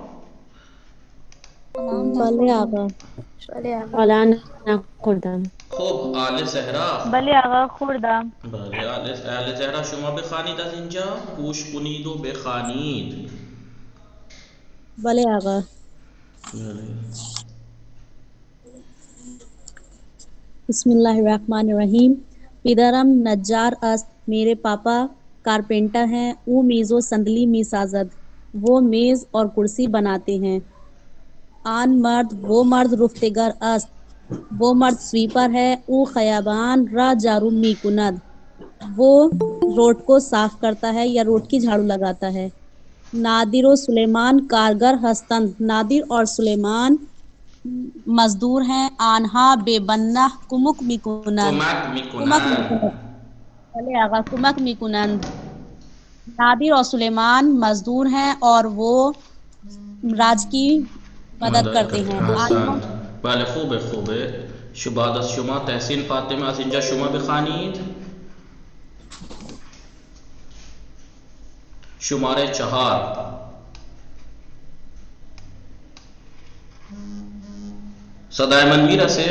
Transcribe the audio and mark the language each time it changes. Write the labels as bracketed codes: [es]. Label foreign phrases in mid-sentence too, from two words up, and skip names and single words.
[fa] بله آقا الان نخوردم. خب آل زهرا. بله آقا خوردم. بله آل زهرا شما بخوانید از اینجا، گوش کنید و بخوانید. بله آقا. بله. [ar] بسم اللہ الرحمن الرحیم. [fa] پدرم نجار است، [ur] میرے پاپا کارپینٹر ہیں. [fa] او میز و صندلی می سازد، [ur] وہ میز اور کرسی بناتے ہیں. [fa] آن مرد [ur] وہ مرد [fa] رفتگر است، [ur] وہ مرد سویپر ہے. [fa] او خیابان را جارو می کند، [ur] وہ روڈ کو صاف کرتا ہے یا روڈ کی جھاڑو لگاتا ہے. [fa] نادر و سلیمان کارگر ہستند، [ur] نادر اور سلیمان مزدور ہیں. [fa] آنہا بے بنہ کمک میکنند، بھلے آقا کمک میکنند. [ur] نادر اور سلیمان مزدور ہیں اور وہ راج کی مدد کرتے ہیں. [fa] بله خوبه. بعد از شما تحسین فاطمه از اینجا شما بخوانید. شماره 4. صدای من میرسه؟